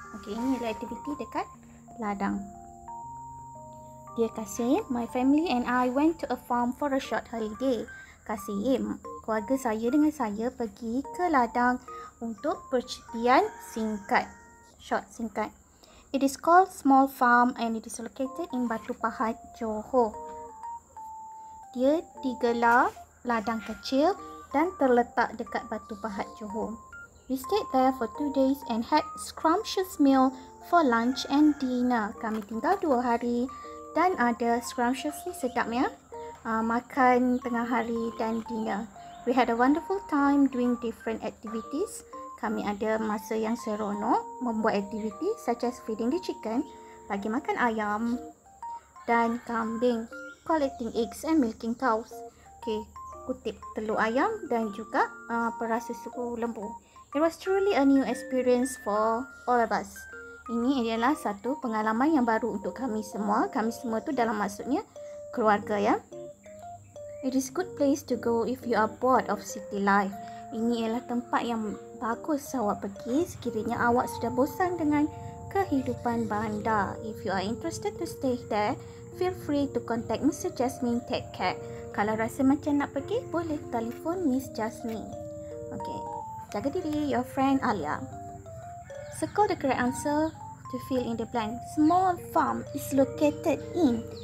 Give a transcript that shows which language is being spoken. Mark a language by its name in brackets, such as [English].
[Malay] Okay, ini adalah aktiviti dekat ladang. [English] Dia Kasim, my family and I went to a farm for a short holiday. [Malay] Kasim, keluarga saya dengan saya pergi ke ladang untuk percutian singkat. Short, singkat. [English] It is called Small Farm and it is located in Batu Pahat, Johor. [Malay] Dia digelar ladang kecil dan terletak dekat Batu Pahat, Johor. [English] We stayed there for 2 days and had scrumptious meal for lunch and dinner. [Malay] Kami tinggal 2 hari dan ada scrumptiously sedap ya, makan tengah hari dan dinner. [English] We had a wonderful time doing different activities. [Malay] Kami ada masa yang seronok membuat aktiviti [English] such as feeding the chicken, [Malay] bagi makan ayam dan kambing, [English] collecting eggs and milking cows. [Malay] Okay, kutip telur ayam dan juga peras susu lembu. [English] It was truly a new experience for all of us. [Malay] Ini adalah satu pengalaman yang baru untuk kami semua. Kami semua tu dalam maksudnya keluarga ya. [English] It is good place to go if you are bored of city life. [Malay] Ini adalah tempat yang bagus awak pergi sekiranya awak sudah bosan dengan kehidupan bandar. [English] If you are interested to stay there, feel free to contact Mr. [Malay] Jasmine. [English] Take care. [Malay] Kalau rasa macam nak pergi, boleh telefon Miss Jasmine. Okay. Jaga diri. [English] Your friend Alia. Circle the correct answer to fill in the blank. Small farm is located in.